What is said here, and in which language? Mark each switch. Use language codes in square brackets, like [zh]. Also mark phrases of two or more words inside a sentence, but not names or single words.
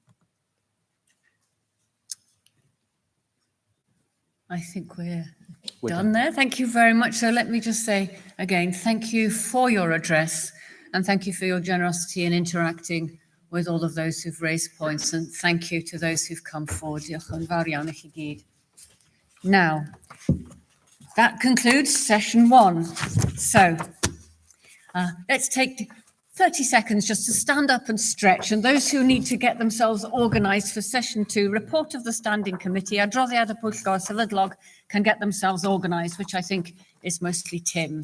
[en] I think we're done there. Thank you very much. So let me just say again, thank you for your address and thank you for your generosity in interacting with all of those who've raised points, and thank you to those who've come forward. [cy] Diolch yn fawr iawn I chi gyd. [en] Now, that concludes session 1. So let's take 30 seconds just to stand up and stretch, and those who need to get themselves organised for session 2, report of the standing committee, [cy] adroddiad y pwyllgor sefydlog [en] can get themselves organised, which I think is mostly Tim.